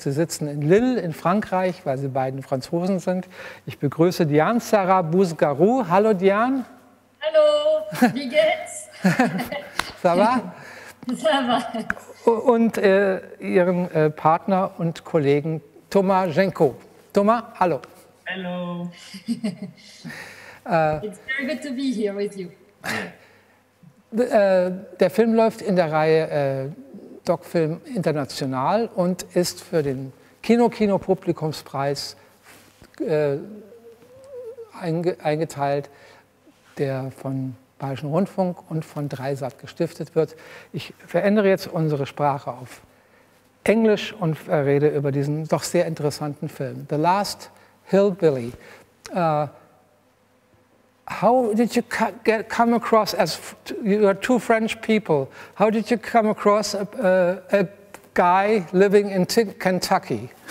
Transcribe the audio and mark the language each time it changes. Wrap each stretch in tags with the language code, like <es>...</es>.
<de>Sie sitzen in Lille in Frankreich, weil sie beiden Franzosen sind. Ich begrüße Diane Sara Bouzgarrou. Hallo Diane. Hallo, wie geht's?</de> <fr>Ça va? Ça va.</fr> <de>Und ihren Partner und Kollegen Thomas Jenkoe. Thomas, hallo.</de> <en>Hello. It's very good to be here with you.</en> <de>Der Film läuft in der Reihe DOK-Film International und ist für den Kino-Publikumspreis eingeteilt, der von Bayerischen Rundfunk und von Dreisat gestiftet wird. Ich verändere jetzt unsere Sprache auf Englisch und rede über diesen doch sehr interessanten Film.</de> <en>The Last Hillbilly. How did you come across, as you are two French people, how did you come across a guy living in Kentucky?</en>